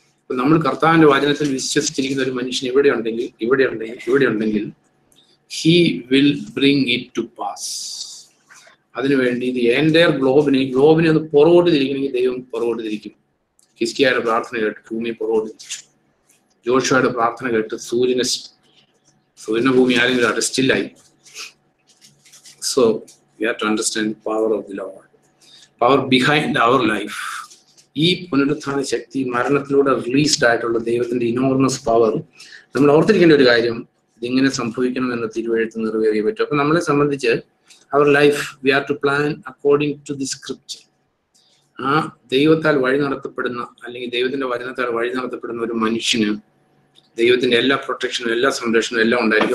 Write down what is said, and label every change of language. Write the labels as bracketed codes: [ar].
[ml] നമ്മൾ കർത്താവിന്റെ വചനത്തിൽ വിശ്വസിച്ചിരിക്കുന്ന ഒരു മനുഷ്യൻ ഇവിടെ ഉണ്ടെങ്കിൽ [en] he will bring it to pass. [ml] അതിനുവേണ്ടി ഇത് എൻ്റയർ ഗ്ലോബിനെ ഒന്ന് പുറകോട്ട് തിരിക്കണമെങ്കിൽ ദൈവം പുറകോട്ട് തിരിക്കും. ഹിസ്കിയയുടെ പ്രാർത്ഥന കേട്ട് ഭൂമി പുറകോട്ട് തിരിച്ചു. ജോഷുവയുടെ പ്രാർത്ഥന കേട്ട് സൂര്യനെ ഭൂമി ആരെങ്കിലും സ്റ്റില്ലായി. [en] So we have to understand the power of the Lord, power behind our life. [ml] ഈ പുനരുത്ഥാന ശക്തി മരണത്തിലൂടെ റിലീസ്ഡ് ആയിട്ടുള്ള ദൈവത്തിന്റെ ഇനോർമസ് പവർ നമ്മൾ ഓർത്തിരിക്കേണ്ട ഒരു കാര്യം, ഇതിങ്ങനെ സംഭവിക്കണം എന്ന തിരുവെഴുത്ത് നിറവേറിയേ പറ്റും. അപ്പൊ നമ്മളെ സംബന്ധിച്ച് [en] Our life we are to plan according to the script. [ml] ആ ദൈവത്താൽ വഴി നടത്തപ്പെടുന്ന അല്ലെങ്കിൽ ദൈവത്തിന്റെ വചനത്താൽ വഴി നടത്തപ്പെടുന്ന ഒരു മനുഷ്യന് ദൈവത്തിന്റെ എല്ലാ പ്രൊട്ടക്ഷനും എല്ലാ സംരക്ഷണവും എല്ലാം ഉണ്ടായിരിക്കും.